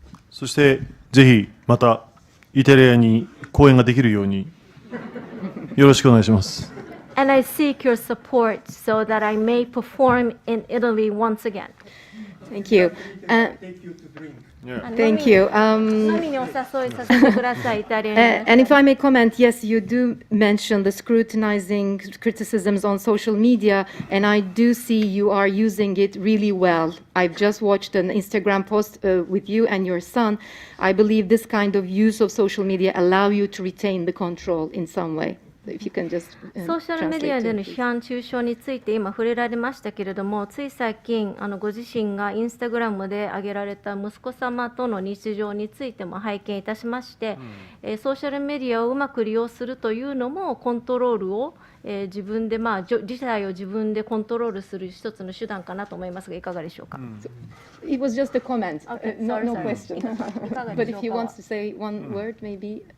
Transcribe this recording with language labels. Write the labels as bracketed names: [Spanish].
[Japanese] そしてぜひまたイタリアに公演ができるようによろしくお願いします。 [English] And I seek your support so that I may perform in Italy once again. Thank you. Thank you. [Japanese] 飲みにお誘いさせてください、イタリアに。 [English] And if I may comment, yes, you do mention the scrutinizing criticisms on social media, and I do see you are using it really well. I've just watched an Instagram post with you and your son. I believe this kind of use of social media allow you to retain the control in some way. If you can just, [Japanese] ソーシャルメディアでの批判中傷について今触れられましたけれども、つい最近ご自身がインスタグラムで上げられた息子様との日常についても拝見いたしまして、ソーシャルメディアをうまく利用するというのもコントロールを、自分で事態を自分でコントロールする一つの手段かなと思いますが、いかがでしょうか。 [English] It was just a comment, Okay, no sorry. question. But if you want to say one word, maybe.